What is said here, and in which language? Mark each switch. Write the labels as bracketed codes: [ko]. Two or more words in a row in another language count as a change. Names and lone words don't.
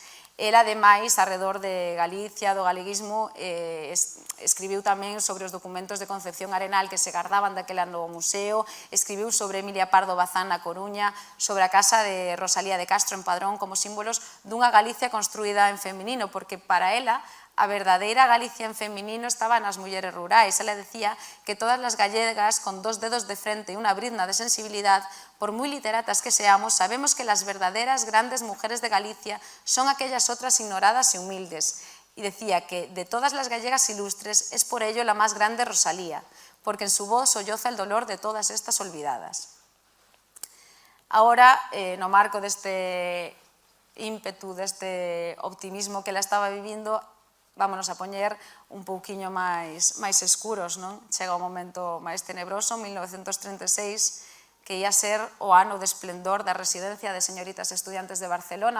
[gl] Ela, ademais, arredor de Galicia, do galeguismo, escribiu tamén sobre os documentos de Concepción Arenal que se gardaban daquela no museo, escribiu sobre Emilia Pardo Bazán na Coruña, sobre a casa de Rosalía de Castro en Padrón como símbolos dunha Galicia construída en feminino, porque para ela a verdadeira Galicia en feminino estaba nas mulleres rurais. Ela decía que todas as gallegas, con 2 dedos de frente e unha brizna de sensibilidad, por moi literatas que seamos, [es] sabemos que las verdaderas grandes mujeres de Galicia son aquellas otras ignoradas e humildes. Y decía que de todas las gallegas ilustres es por ello la más grande Rosalía, porque en su voz solloza el dolor de todas estas olvidadas. Ahora, [gl] no marco deste ímpetu, deste optimismo que ela estaba vivindo, vámonos a poñer un pouquiño máis escuros, non? Chega o momento máis tenebroso, 1936, que ia ser o ano de esplendor da residencia de señoritas estudiantes de Barcelona.